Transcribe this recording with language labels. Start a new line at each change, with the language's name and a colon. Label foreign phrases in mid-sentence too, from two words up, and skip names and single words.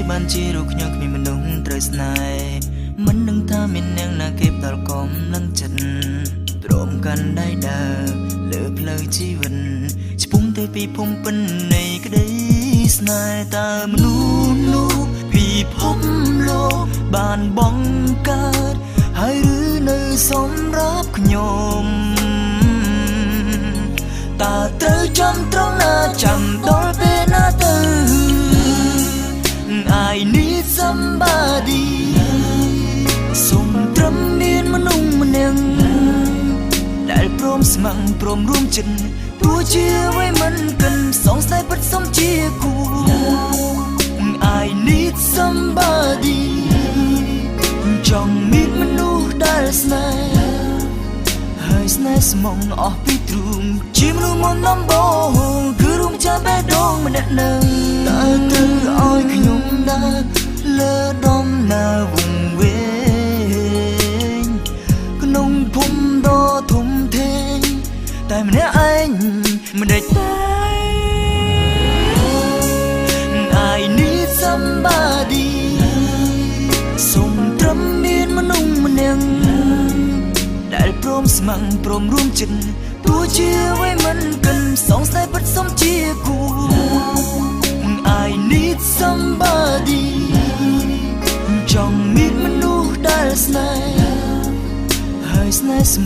Khmer: បានជារកខ្ញុំគ្មានមនុស្សត្រូវស្នេហ៍មិននឹងថាមានអ្នកណាគេផ្ដល់កំឡឹងចិត្តព្រមកាន់ដៃដើរលើផ្លូវជីវិតឆ្ពុំទៅពីភូមិពិននៃក្តីស្នេហ៍តើមនុស្សនោះពីភពលោកបានបង្កើតហើយឬនៅសម្រាប់ខ្ញុំ តើត្រូវចាំត្រង់ណាចាំដល់ពេលណាទៅ
English: I need somebody
Khmer: សូមត្រឹមមានមនុស្សម្នាក់ដែលព្រមស្ម័គ្រ ព្រមរួមចិត្តទោះជាអ្វីមិនកិនសង្ស័យពិតសុំជាគូ
English: I need somebody
Khmer: ចង់មានមនុស្សដែលស្នេហ៍ហើយស្នេហ៍ស្មងអស់ពីទ្រូងជាមនុស្សមុនដំបូងគឺរួមចាំបេះដូងម្នាក់នឹងតើត្រូវឲ្យខ្ញុំដើរលើដំណើរវង្វេងក្នុងភូមិដ៏ធំធេងតែម្នាក់ឯងមិនដេចទេ
English: I need somebody
Khmer: សូមត្រឹមមានមនុស្សម្នាក់ដែលព្រមស្ម័គ្រព្រមរួមចិត្តទោះជាអ្វីមិនកិនស ង្ស័យពិតសុំជាគូ
English: I need somebody
Khmer: ចង់មានមនុស្សដែលស្នេហ៍ហើយស្នេហ៍ស្ម